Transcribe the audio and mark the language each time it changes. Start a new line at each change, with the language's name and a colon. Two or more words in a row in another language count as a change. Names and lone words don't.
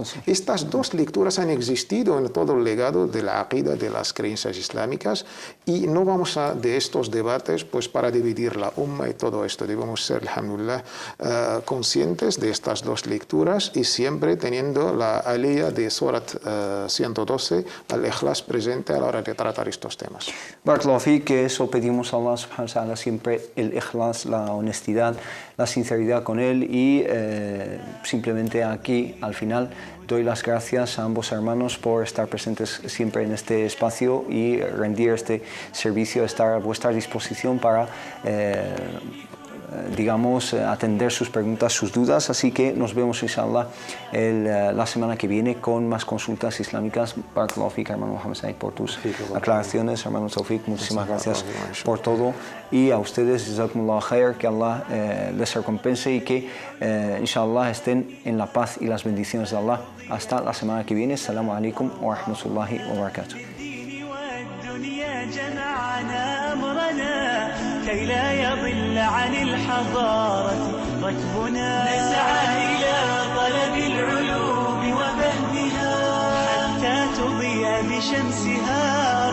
Spanish: Estas dos lecturas han existido en todo el legado de la aqida, de las creencias islámicas, y no vamos de estos debates pues para dividir la umma y todo esto. Debemos ser, alhamdulillah, conscientes de estas dos lecturas y siempre teniendo la aliyah de Surat 112,
Arabic: الإخلاص
Spanish: presente a la hora de tratar estos temas.
Arabic: بارك الله فيك,
Spanish: que eso pedimos a Allah
Arabic: سبحانه وتعالى,
Spanish: siempre el ikhlas, la honestidad, la sinceridad con Él, y simplemente aquí al final doy las gracias a ambos hermanos por estar presentes siempre en este espacio y rendir este servicio, estar a vuestra disposición para atender sus preguntas, sus dudas. Así que nos vemos, inshallah, la semana que viene con más consultas islámicas.
Arabic: بارك الله فيك,
Spanish: hermano Muhammad Said, por tus aclaraciones. Hermano Tawfiq, muchísimas gracias por todo. Y a ustedes,
Arabic: جزاكم الله خير,
Spanish: que Allah les recompense y que, inshallah, estén en la paz y las bendiciones de Allah. Hasta la semana que viene.
Arabic: السلام عليكم ورحمة الله وبركاته. جمعنا أمرنا كي لا يضل عن الحضارة ركبنا نسعى إلى طلب العلوم وفهمها حتى تضيء بشمسها